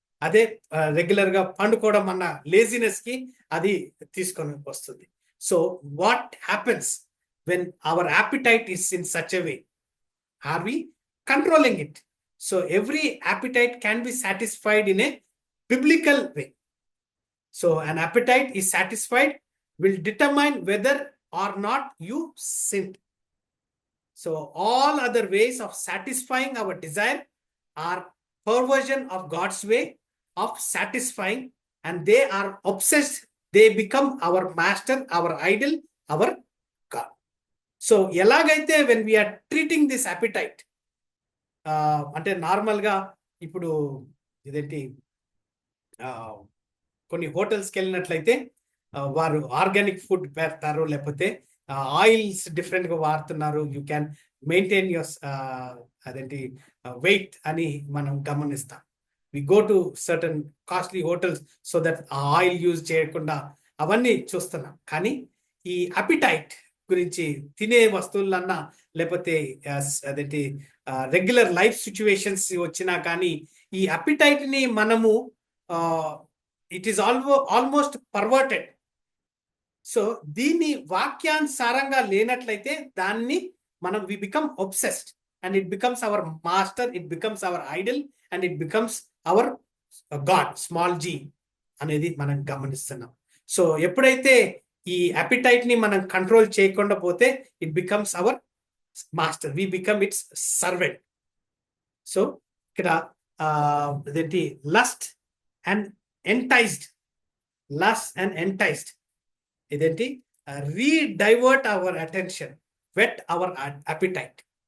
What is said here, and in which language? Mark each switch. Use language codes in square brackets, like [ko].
[te] అదే రెగ్యులర్ గా పండుకోవడం అన్న లేజినెస్ కి అది తీసుకొని వస్తుంది. [en] So what happens when our appetite is in such a way? Are we controlling it? So every appetite can be satisfied in a biblical way. So an appetite is satisfied will determine whether or not you sinned. So all other ways of satisfying our desire are perversion of God's way of satisfying, and they are obsessed. They become our master, our idol, our God. [te] So elagaithe [en] when we are treating this appetite, [te] అంటే నార్మల్గా ఇప్పుడు ఇదేంటి కొన్ని హోటల్స్కి వెళ్ళినట్లయితే వారు organic food పెడతారు, లేకపోతే oils డిఫరెంట్గా వాడుతున్నారు. [en] you can maintain your అదేంటి weight [te] అని మనం గమనిస్తాం. [en] we go to certain costly hotels so that [te] ఆ ఆయిల్ యూజ్ చేయకుండా అవన్నీ చూస్తున్నాం. కానీ ఈ అపిటైట్ గురించి తినే వస్తువులన్నా లేకపోతే అదేంటి రెగ్యులర్ లైఫ్ సిచ్యువేషన్స్ వచ్చినా కానీ ఈ అపిటైట్ ని మనము [en] it is almost perverted. [te] So దీన్ని వాక్యానుసారంగా లేనట్లయితే దాన్ని మనం [en] we become obsessed and it becomes our master, it becomes our idol and it becomes our God, small g [te] అనేది మనం గమనిస్తున్నాం. సో ఎప్పుడైతే ఈ అపిటైట్ ని మనం కంట్రోల్ చేయకుండా పోతే [en] it becomes our master, we become its servant. [te] So ఇక్కడ అదేంటి [en] lust and enticed, lust and enticed ఇదేంటి redivert our attention, whet our appetite.